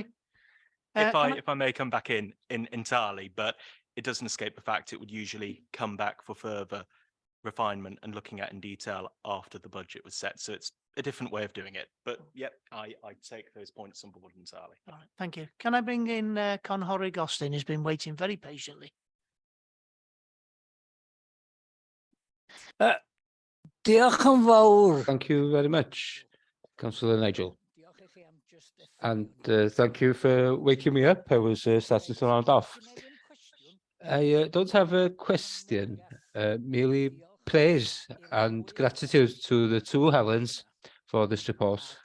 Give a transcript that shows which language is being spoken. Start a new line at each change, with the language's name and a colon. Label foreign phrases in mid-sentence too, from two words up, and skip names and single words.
English: If I may come back in entirely, but it doesn't escape the fact it would usually come back for further refinement and looking at in detail after the budget was set. So it's a different way of doing it. But yep, I take those points on board entirely. All right, thank you. Can I bring in Conhorig Austin, who's been waiting very patiently?
Welsh: Diolch yn fawr.
English: Thank you very much, Councillor Nigel. And thank you for waking me up. I was starting to round off. I don't have a question, merely praise and gratitude to the two Helens for this report.